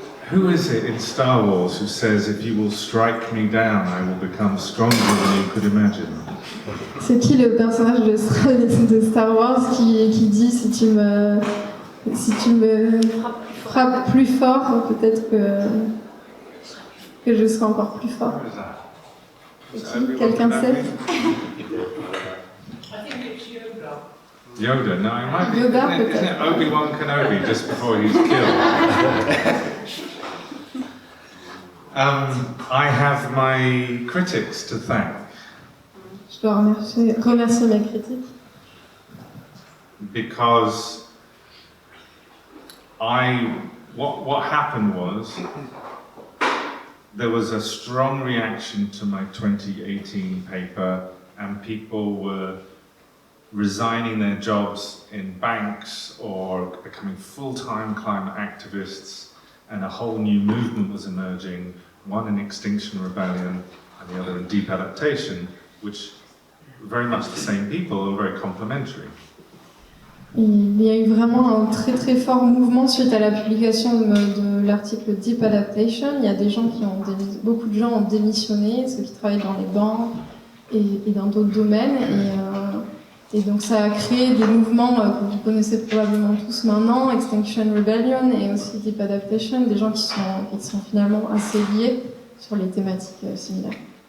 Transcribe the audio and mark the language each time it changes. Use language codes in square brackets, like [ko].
[en] Who is it in Star Wars who says, "If you will strike me down, I will become stronger than you could imagine"? [fr] C'est qui le personnage de Star Wars qui dit si tu me frappes plus fort, peut-être que je serai encore plus fort. C'est qui? Quelqu'un sait? [en] Yoda, no, it might be. Yoda, Isn't it Obi-Wan Kenobi just before he's killed? I have my critics to thank. [fr] Je dois remercier mes critiques. [en] Because what happened was there was a strong reaction to my 2018 paper, and people were resigning their jobs in banks or becoming full-time climate activists, and a whole new movement was emerging, one in Extinction Rebellion and the other in Deep Adaptation, which very much the same people and very complementary. [fr] Il y a eu vraiment un très très fort mouvement suite à la publication de l'article Deep Adaptation. Il y a des gens beaucoup de gens ont démissionné, ceux qui travaillent dans les banques et dans d'autres domaines. Et donc ça a créé des mouvements que vous connaissez probablement tous maintenant, Extinction Rebellion et aussi Deep Adaptation, des gens qui sont finalement assez liés sur les thématiques similaires.